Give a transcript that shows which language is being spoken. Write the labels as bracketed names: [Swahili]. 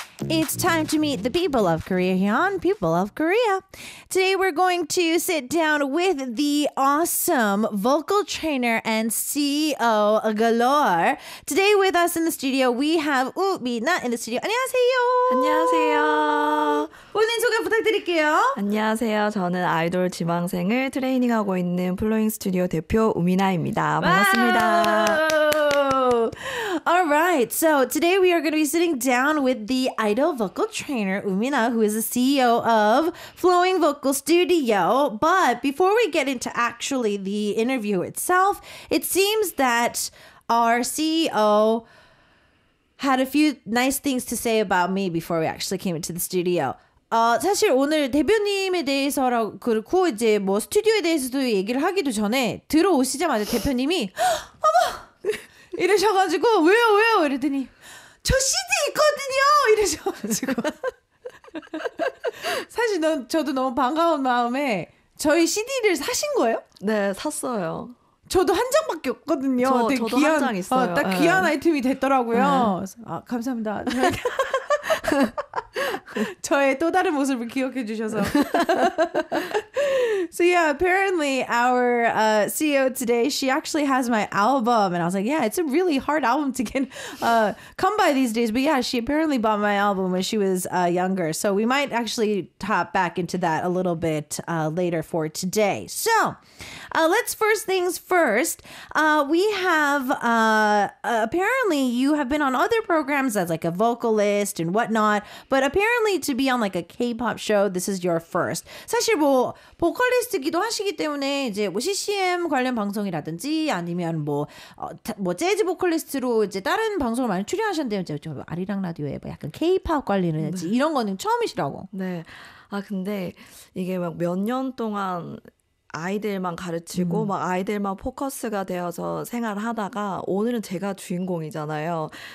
[English] it's time to meet the people of Korea here on People of Korea. Today we're going to sit down with the awesome vocal trainer and CEO Galore. Today with us in the studio we have 우미나 in the studio. [Korean] 안녕하세요. 안녕하세요. 본인 소개 부탁드릴게요. 안녕하세요. 저는 아이돌 지망생을 트레이닝하고 있는 플로잉 스튜디오 대표 우미나입니다. 반갑습니다. [English] Wow. All right. So today we are going to be sitting down with the idol vocal trainer, Umina, who is the CEO of Flowing Vocal Studio. But before we get into actually the interview itself, it seems that our CEO had a few nice things to say about me before we actually came into the studio. [Korean] 사실 오늘 대표님에 대해서라고 그렇고 이제 뭐 스튜디오에 대해서도 얘기를 하기도 전에 들어오시자마자 대표님이 어머 이러셔가지고 왜요 이랬더니 저 CD 있거든요 이러셔가지고 사실 저도 너무 반가운 마음에 저희 CD를 사신 거예요? 네, 샀어요. 저도 한 장밖에 없거든요. 저도 한 장 있어요. 딱 귀한 아이템이 됐더라고요. 아, 감사합니다. 저의 또 다른 모습을 기억해 주셔서. [English] So yeah, apparently our CEO today, she actually has my album. And I was like, yeah, it's a really hard album to get come by these days. But yeah, she apparently bought my album when she was younger. So we might actually hop back into that a little bit later for today. So let's first things first. We have apparently you have been on other programs as like a vocalist and whatnot. But apparently to be on like a K-pop show, this is your first. [Korean] 사실 뭐 보컬리스트기도 하시기 때문에 이제 뭐 CCM 관련 방송이라든지 아니면 뭐 재즈 보컬리스트로 이제 다른 방송을 많이 출연하셨는데 이제 좀 아리랑 라디오에 뭐 약간 K-pop 관련이라든지 이런 거는 처음이시라고. 네. 아 근데 이게 막 몇 년 동안 아이들만 가르치고 막 아이들만 포커스가 되어서 생활하다가 오늘은 제가 주인공이잖아요.